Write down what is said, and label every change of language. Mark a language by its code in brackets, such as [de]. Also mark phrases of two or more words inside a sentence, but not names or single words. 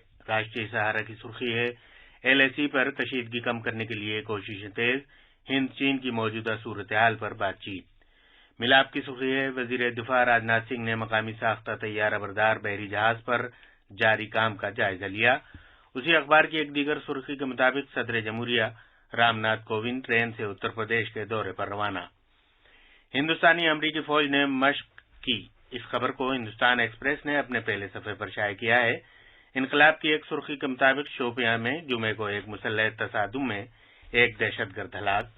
[ur] راشٹریہ سہارا کی سرخی ہے LAC پر کشیدگی کم کرنے کے لیے کوششیں تیز، ہند چین کی موجودہ صورتحال پر بات چیت۔ ملاب کی سرخی ہے وزیر دفاع راجناتھ سنگھ نے مقامی ساختہ طیارہ بردار بحری جہاز پر جاری کام کا جائزہ لیا۔ اسی اخبار کی ایک دیگر سرخی کے مطابق صدر جمہوریہ رام ناتھ کووند ٹرین سے اتر پردیش کے دورے پر روانہ۔ ہندوستانی امریکی فوج نے مشق کی، اس خبر کو ہندوستان ایکسپریس نے اپنے پہلے صفحے پر شائع کیا ہے۔ انقلاب کی ایک سرخی کے مطابق شوپیاں میں جمعے کو ایک مسلح تصادم میں ایک دہشت گرد ہلاک۔